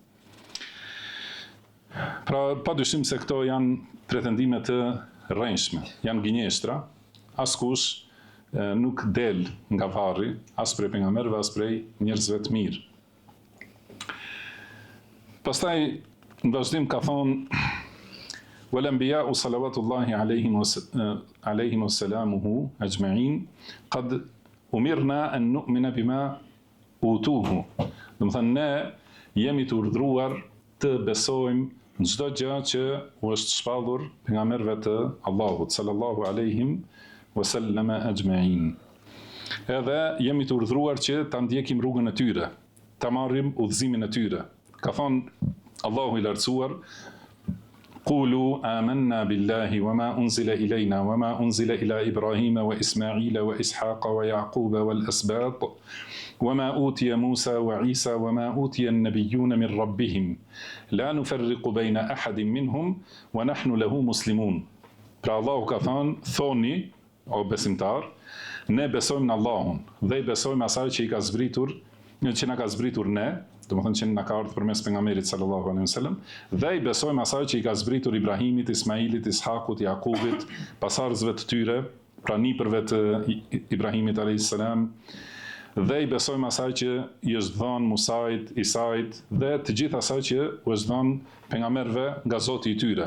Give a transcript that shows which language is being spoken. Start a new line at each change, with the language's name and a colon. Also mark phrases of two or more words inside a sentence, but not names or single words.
Albanian: Pra padyshim se këto janë pretendime të rrënjshme, janë gënjeshtra, askush nuk del nga varri, as prej pejgamberëve, as prej njerëzve të mirë. Pastaj në vazhdim ka thonë
Arabic: والأنبياء صلوات الله عليهم وسلامه أجمعين قد أمرنا أن نؤمن بما أوتوه.
Albanian: Do të thënë ne jemi të urdhëruar të besojmë në çdo gjë që u është shpallur pejgamberëve të Allahut
Arabic: صلى الله عليهم وسلم أجمعين.
Albanian: Edhe jemi të urdhëruar që ta ndjekim rrugën e tyre, ta marrim udhëzimin e tyre. Ka thonë Allahu I lartësuar
Arabic: قولوا آمنا بالله وما أنزل إلينا وما أنزل إلى إبراهيم وإسماعيل وإسحاق ويعقوب والأسباط وما أوتي موسى وعيسى وما أوتي النبيون من ربهم لا نفرق بين أحد منهم ونحن له مسلمون.
Albanian: Pra Allahu ka thënë, thoni, o besimtar, ne besojmë në Allahun dhe I besojmë asaj që I ka zbritur, që na ka zbritur ne, do të thonë që na ka ardhur përmes pejgamberit
Arabic: صلى الله عليه وسلم,
Albanian: dhe I besojmë asaj që I ka zbritur Ibrahimit, Ismailit, Ishakut, Jakubit, pasardhësve të tyre, pra nipërve të Ibrahimit
Arabic: عليه السلام,
Albanian: dhe I besojmë asaj që I është dhënë Musait, Isait dhe të gjithë asaj që u është dhënë pejgamberëve nga Zoti I tyre.